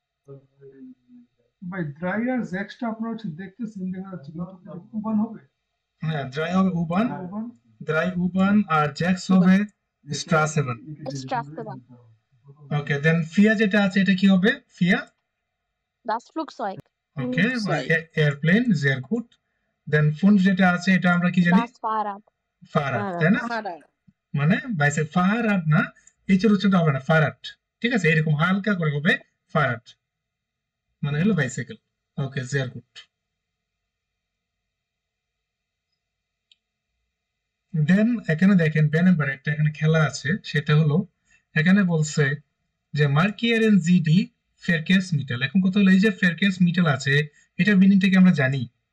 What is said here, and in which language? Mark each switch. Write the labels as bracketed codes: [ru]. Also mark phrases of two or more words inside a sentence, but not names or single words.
[bn] ভাই ড্রাই আর জ্যাক্সটা আপনারা হচ্ছে দেখতেছেন, দেখা যাচ্ছে কিন্তু উবান হবে। হ্যাঁ ড্রাই হবে উবান, [de] Urban, drei U-Bahn, [bn] আর জ্যাক্স হবে স্ট্রাসেবান। [de] Straßenbahn. [bn] ওকে দেন ফিয়া যেটা আছে এটা কি হবে? ফিয়া [de] Das Flugzeug. [bn] ওকে [de] Flugzeug. [bn] এয়ারপ্লেন [de] sehr gut। [bn] দেন ফুন যেটা আছে এটা আমরা কি জানি? [de] Das Fahrrad. ফারাড, Fahrrad. [bn] তাই না? [de] Fahrrad. [bn] মানে বাইসাইকেল, ফারাড না, এইচের উচ্চারণ হবে না, ফারাড। ঠিক আছে, এরকম হালকা করে হবে ফারাড, মানে হলো বাইসাইকেল। [de] ওকে sehr gut। [bn] দেন এখানে দেখেন বে নাম্বার একটা এখানে খেলা আছে, সেটা হলো এখানে বলছে যে [de] Markieren Sie die Verkehrsmittel. [bn] এখন কথা হলো এই যে [de] Verkehrsmittel [bn] আছে এটার মিনিংটা কি আমরা জানি?